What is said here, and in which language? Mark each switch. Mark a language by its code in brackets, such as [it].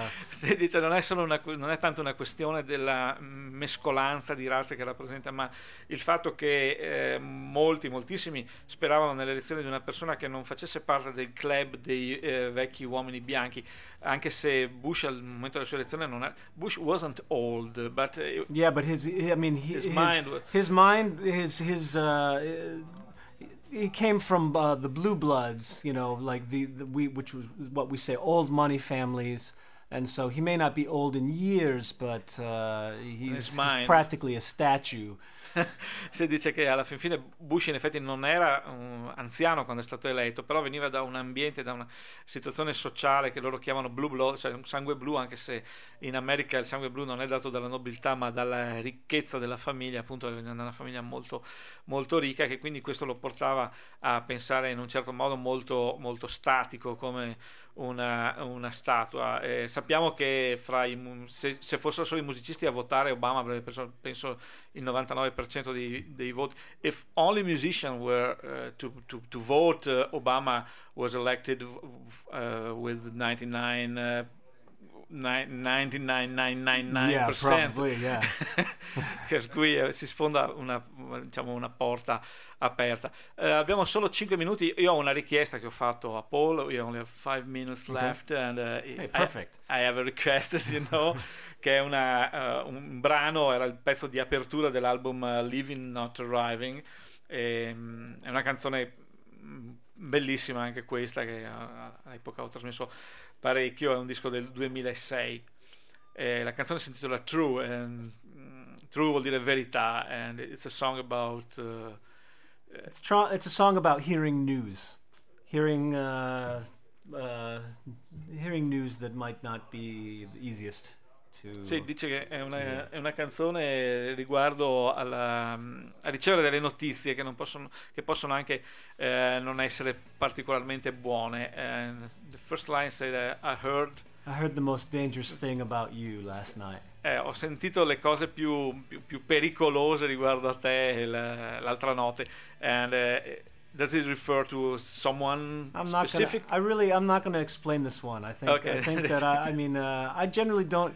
[it] Si dice non è tanto una questione della mescolanza di razze che rappresenta, ma il fatto che moltissimi speravano nell'elezione di una persona che non facesse parte del club dei vecchi uomini bianchi, anche se Bush al momento della sua elezione [en] Bush wasn't old, but yeah, but he came from the blue bloods, you know, like which was what we say old money families, and so he may not be old in years, but he's practically a statue. [it] Si dice che alla fin fine Bush in effetti non era anziano quando è stato eletto, però veniva da un ambiente, da una situazione sociale che loro chiamano blue blood, cioè sangue blu, anche se in America il sangue blu non è dato dalla nobiltà ma dalla ricchezza della famiglia, appunto veniva da una famiglia molto molto ricca, che quindi questo lo portava a pensare in un certo modo molto molto statico, come una statua. Sappiamo che se fossero solo i musicisti a votare, Obama avrebbe preso, penso, il 99% dei voti. [en] If only musicians were to vote, Obama was elected with 99.99999%. Yeah, [it] per cui si sfonda una porta aperta. Abbiamo solo 5 minuti. Io ho una richiesta che ho fatto a Paul. [en] We only have 5 minutes left. Okay. And perfect. I have a request, as you know, [it] che è un brano, era il pezzo di apertura dell'album Living Not Arriving. È una canzone bellissima anche questa, che all'epoca ho trasmesso parecchio, è un disco del 2006. La canzone si intitola True, and True vuol dire verità, [en] and it's a song about it's a song about hearing news, hearing news that might not be the easiest to. [it] Sì, dice che è una canzone riguardo a ricevere delle notizie che possono anche non essere particolarmente buone. [en] And the first line said, I heard the most dangerous thing about you last night. [it] Ho sentito le cose più pericolose riguardo a te l'altra notte. And [en] Does it refer to someone specific? I'm not going to explain this one. I generally don't.